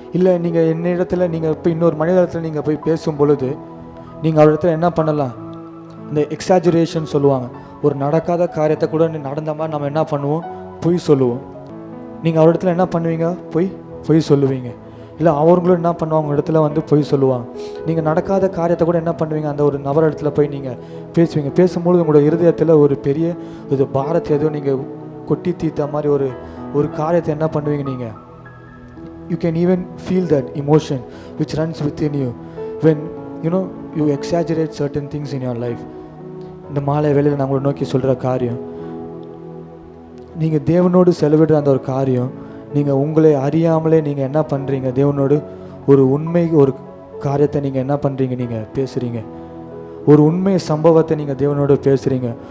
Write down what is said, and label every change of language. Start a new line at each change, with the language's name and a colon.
Tamil: இல்லை நீங்கள் என்னிடத்துல நீங்கள் இப்போ இன்னொரு மனிதத்தில் நீங்கள் போய் பேசும் பொழுது நீங்கள் அவரிடத்துல என்ன பண்ணலாம், இந்த எக்ஸாஜுரேஷன் சொல்லுவாங்க, ஒரு நடக்காத காரியத்தை கூட நடந்த மாதிரி நம்ம என்ன பண்ணுவோம், பொய் சொல்லுவோம். நீங்கள் அவரிடத்துல என்ன பண்ணுவீங்க, பொய் சொல்லுவீங்க. இல்லை அவங்களும் என்ன பண்ணுவாங்க, உங்கள் இடத்துல பொய் சொல்லுவாங்க. நீங்கள் நடக்காத காரியத்தை கூட என்ன பண்ணுவீங்க, அந்த ஒரு நபர் இடத்துல போய் நீங்கள் பேசுவீங்க. பேசும்பொழுது உங்களோட இருதயத்தில் ஒரு பெரிய ஒரு பாரத்தை எதுவும் நீங்கள் கொட்டி தீர்த்த மாதிரி ஒரு காரியத்தை என்ன பண்ணுவீங்க, நீங்கள்
English: you can even feel that emotion which runs within you when you exaggerate certain things in your life.
Tamil: இந்த மாலை வேளையில் நான் உங்களை நோக்கி சொல்கிற காரியம், நீங்கள் தேவனோடு செலவிடுற அந்த ஒரு காரியம், நீங்கள் உங்களை அறியாமலே நீங்கள் என்ன பண்ணுறீங்க, தேவனோடு ஒரு காரியத்தை நீங்கள் என்ன பண்ணுறீங்க, நீங்கள் பேசுகிறீங்க, ஒரு உண்மை சம்பவத்தை நீங்கள் தேவனோடு பேசுகிறீங்க.